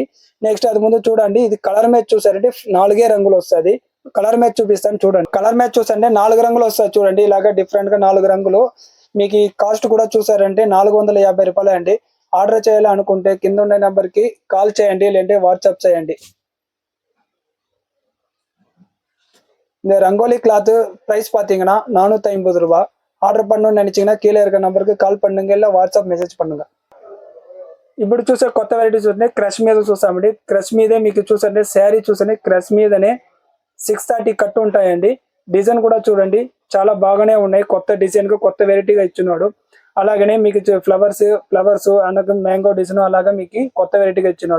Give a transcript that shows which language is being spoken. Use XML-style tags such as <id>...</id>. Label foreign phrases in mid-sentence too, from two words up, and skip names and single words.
<te>నెక్స్ట్ అది ముందు చూడండి, ఇది</te> <en>color match</en> <te>చూసారంటే 4 రంగులు వస్తుంది.</te> <en>color match</en> <te>చూపిస్తాను చూడండి.</te> <en>color match</en> <te>చూసంటే 4 రంగులు వస్తాయి చూడండి. ఇలాగా డిఫరెంట్ గా 4 రంగులు. మీకు ఈ కాస్ట్ కూడా చూసారంటే 450 రూపాయలు అండి. ఆర్డర్ చేయాలి అనుకుంటే కింద ఉండే నెంబర్ కి కాల్ చేయండి, లేదంటే వాట్సాప్ చేయండి.</te> <ta>இந்த</ta> <en>rangoli cloth price</en> <ta>பாத்தீங்கன்னா 450 ரூபாய். ఆర్డర్ பண்ணணும்னு நினைச்சீங்கன்னா கீழே இருக்க நம்பருக்கு కాల్ பண்ணுங்க, இல்ல</ta> <en>WhatsApp message</en> <ta>பண்ணுங்க.</ta> <te>ఇప్పుడు చూసే కొత్త వెరైటీస్ ఉన్నాయి. క్రష్ మీద చూసామండి. క్రష్ మీదే మీకు చూసండి శారీ చూసండి క్రష్ మీదనే 630 కట్టు ఉంటాయండి. డిజైన్ కూడా చూడండి చాలా బాగానే ఉన్నాయి. కొత్త డిజైన్ గా కొత్త వెరైటీగా ఇచ్చున్నాడు. అలాగనే మీకు ఫ్లవర్స్ అనగా</te> <en>mango design</en> <te>అలాగా మీకు కొత్త వెరైటీగా ఇచ్చినాడు.</te>